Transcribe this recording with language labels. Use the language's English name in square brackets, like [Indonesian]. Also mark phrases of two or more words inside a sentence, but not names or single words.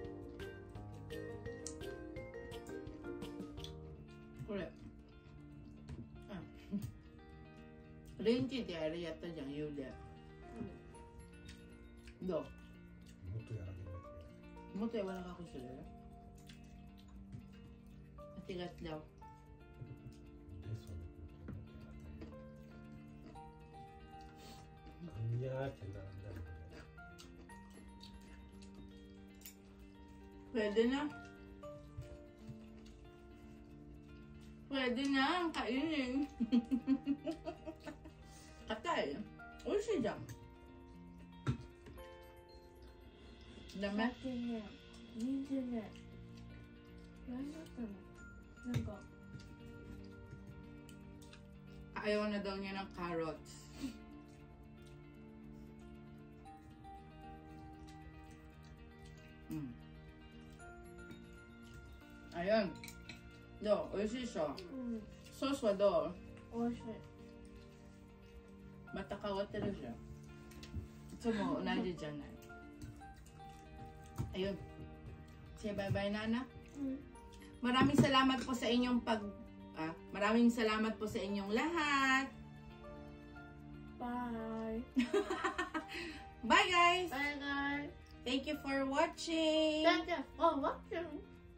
[Japanese] これレンジであれやったじゃん、ゆで。どう？もっと柔らかくする？違ったよ。 [Filipino] Pwede na. Pwede na, kainin. Katay. [Japanese] Oishiiじゃん。ダメ？さっきね、人参ね、嫌いだったの。なんか [Filipino] ayaw na daw niya ng carrots. Ayun. Do, oishii siya. Sauce wa do? [Japanese] 美味しい。また変わってるじゃん。いつも同じじゃない。Ayun. [English] Say bye-bye [Filipino] na, anak. Maraming salamat po sa inyong maraming salamat po sa inyong lahat. [English] Bye. Bye guys. Bye guys. Thank you for watching. Thank you for watching.